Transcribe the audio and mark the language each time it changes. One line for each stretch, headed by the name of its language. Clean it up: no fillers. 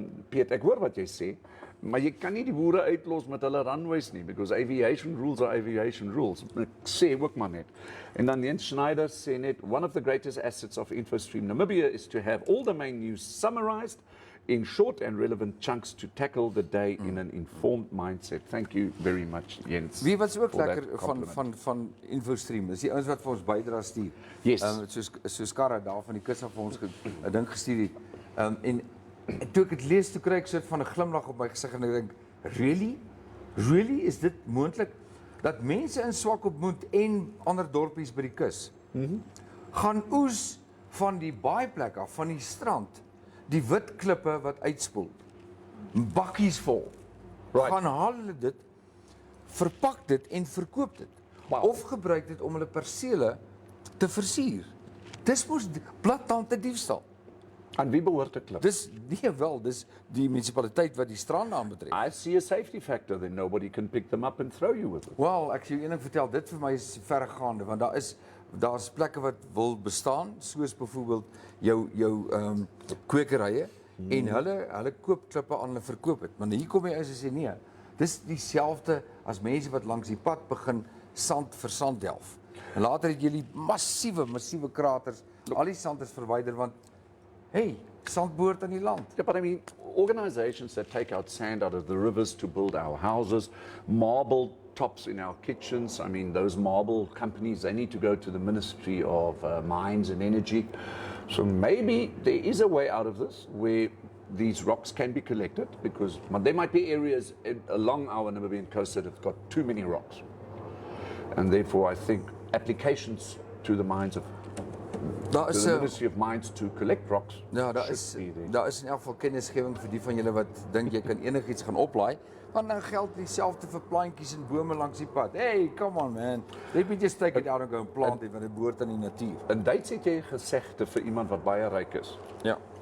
Afrikaans: Piet, ek hoor wat jy sê, maar jy kan nie die boere uitlos met hulle runways nie,
English: because aviation rules are aviation rules.
Afrikaans: Ek sê ook maar net. En dan Jens Schneider sê net,
English: one of the greatest assets of InfoStream Namibia is to have all the main news summarized in short and relevant chunks to tackle the day in an informed mindset. Thank you very much, Jens.
Afrikaans: Wie was ook lekker van InfoStream, dis die ouens wat vir ons bydra stuur.
English: Yes.
Afrikaans: Soos Karra daar van die kus af vir ons 'n ding gestuur het. En toe ek dit lees, toe kry ek so 'n van 'n glimlag op my gesig en ek dink, really is dit moontlik dat mense in Swakopmund en ander dorpies by die kus gaan oes van die baaiplek af, van die strand, die wit klippe wat uitspoel, bakkies vol, gaan haal hulle dit, verpak dit en verkoop dit, of gebruik dit om hulle persele te versier. Dis mos blaattante diefstal. Aan wie behoort 'n klip? Dis dis die munisipaliteit wat die strande aanbetref.
English: I see a safety factor, then nobody can pick them up and throw you with it.
Afrikaans: Wel, ek sê jou een ding vertel, dit vir my is verregaande, want daar's plekke wat wil bestaan, soos byvoorbeeld jou kwekerye, en hulle koop klippe aan, hulle verkoop dit. Maar hier kom jy uit en sê nee, Dis dieselfde as mense wat langs die pad begin sand vir sand delf. En later het jy die massiewe kraters, al die sand is verwyder want hey, sand behoort aan die land.
English: Yeah, but I mean, organizations that take out sand out of the rivers to build our houses, marble tops in our kitchens, I mean, those marble companies, they need to go to the Ministry of Mines and Energy. So maybe there is a way out of this where these rocks can be collected, because there might be areas along our Namibian coast that have got too many rocks. And therefore, I think applications to the mines of
Afrikaans: Daar is
English: the Ministry of Mines to collect rocks.
Afrikaans: Ja, daar is in elk geval kennisgewing vir die van julle wat dink jy kan enigiets gaan oplaai, want dan geld dieselfde vir plantjies en bome langs die pad.
English: Hey, come on man. Let me just take it out and go and plant it,
Afrikaans: want dit behoort aan die natuur. In Duits het jy gesegde vir iemand wat baie ryk is. Ja.